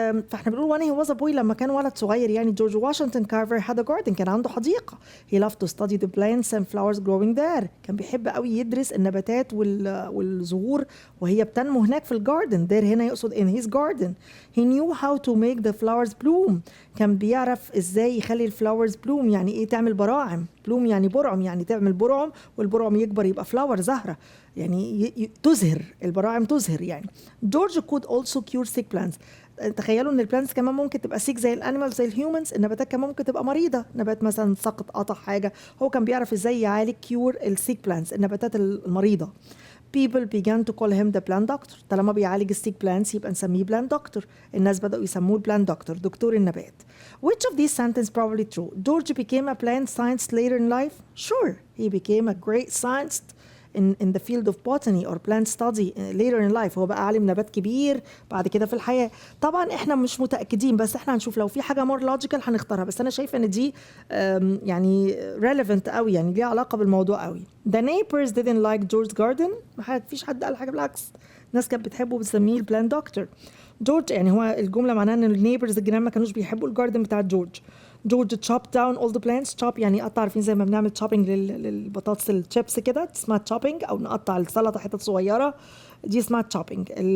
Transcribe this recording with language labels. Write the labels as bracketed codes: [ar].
[ar] فاحنا بنقول [en] when he was a boy [ar] لما كان ولد صغير يعني جورج واشنطن كارفر [en] had a garden. [ar] كان عنده حديقة. [en] he loved to study the plants and flowers growing there. [ar] كان بيحب قوي يدرس النباتات والزهور وهي بتنمو هناك في الجاردن. [en] there [ar] هنا يقصد [en] in his garden. he knew how to make the flowers bloom. [ar] كان بيعرف ازاي يخلي الفلاورز bloom. يعني ايه تعمل براعم؟ bloom يعني برعم، يعني تعمل برعم والبرعم يكبر يبقى فلاور زهرة، يعني تزهر. البراعم تزهر يعني. [en] George could also cure sick plants. [ar] تخيلوا ان البلانتس كمان ممكن تبقى سيك زي الانيمالز زي الهيومنز. النباتات كمان ممكن تبقى مريضه، نبات مثلا سقط قطع حاجه، هو كان بيعرف ازاي يعالج كيور السيك بلانتس النباتات المريضه. [en] People began to call him the plant doctor. [ar] طالما بيعالج السيك بلانتس يبقى نسميه plant doctor. الناس بدأوا يسموه plant doctor، دكتور النبات. [en] Which of these sentences probably true? George became a plant scientist later in life? Sure, he became a great scientist in the field of botany or plant study later in life. [ar] هو بقى عالم نبات كبير بعد كده في الحياة. طبعا احنا مش متأكدين، بس احنا هنشوف لو في حاجة [en] more logical [ar] هنختارها، بس انا شايفة ان دي يعني relevant قوي، يعني ليها علاقة بالموضوع قوي. [en] The neighbors didn't like George's garden. [ar] ما فيش حد قال حاجة، بالعكس الناس كانت بتحبه بتسميه البلان دكتور. جورج يعني هو الجملة معناها ان النيبرز الجيران ما كانوش بيحبوا الجاردن بتاع جورج. جورج [en] chopped down all the plants. [ar] chop يعني قطع، عارفين زي ما بنعمل chopping للبطاطس الشيبس كده اسمها chopping، او نقطع السلطة حتت صغيرة دي اسمها chopping.